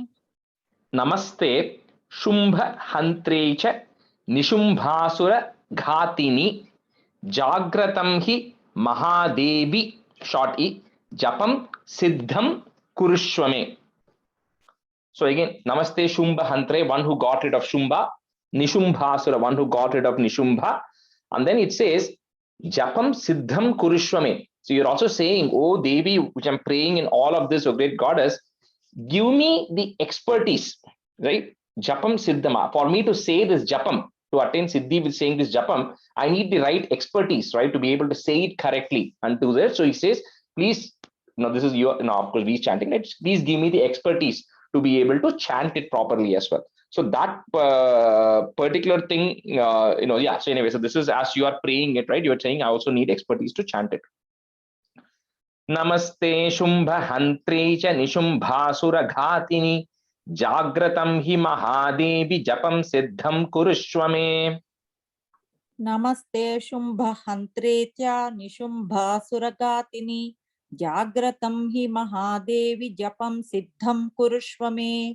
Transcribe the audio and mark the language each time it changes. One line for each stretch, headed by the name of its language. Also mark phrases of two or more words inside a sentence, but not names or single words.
Sanskrit: Namaste Shumbha Hantrecha Nishumbhasura Ghatini Jagratam hi Mahadevi short e Japam Siddham Kurushwame.
English: So again,
Sanskrit: Namaste Shumbha Hantre,
English: one who got rid of Shumbha, Nishumbhasura, one who got rid of Nishumbha, and then it says
Sanskrit: Japam Siddham Kurushwame.
English: So you're also saying, oh Devi, which I'm praying in all of this, oh great goddess, give me the expertise, right?
Sanskrit: Japam Siddhama.
English: For me to say this Japam, to attain Siddhi with saying this Japam, I need the right expertise, right? To be able to say it correctly unto this. So he says, please this is your, of course, we chanting it. Please give me the expertise to be able to chant it properly as well. So that particular thing, yeah. So anyway, so this is as you are praying it, right? You are saying, I also need expertise to chant it.
Sanskrit: Namaste Shumbha Hantre cha Nishumbhasura Ghatini Jagratam hi Mahadevi Japam Siddham Kurushwame. Namaste Shumbha Hantretya Nishumbha Suragatini Jagratam hi Mahadevi Japam Siddham Kurushvame.